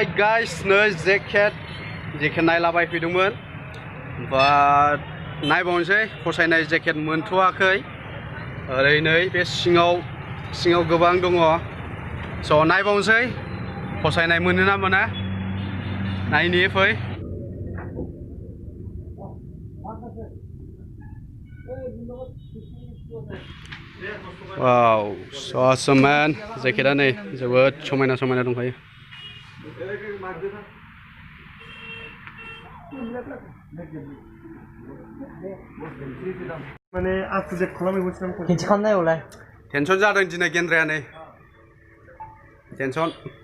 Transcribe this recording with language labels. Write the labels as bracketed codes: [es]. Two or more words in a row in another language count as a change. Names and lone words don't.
[brx] गाइस नै जेकेट नायलाबायफैदोंमोन बाट नायबावनोसै फसायनाय जेकेट मोनथ'वाखै ओरै नै बे सिङाव गोबां दङ स' नायबावनोसै फसायनाय मोनो ना मोना नायनि फै वाव [en] so awesome man [brx] जेकेटआ नै जोबोद समायना दंखायो माने आपडेट खालामनांगौ खिन्थिखानायलाय टेनसन जादों दिनै गेन्द्राया नै टेनसन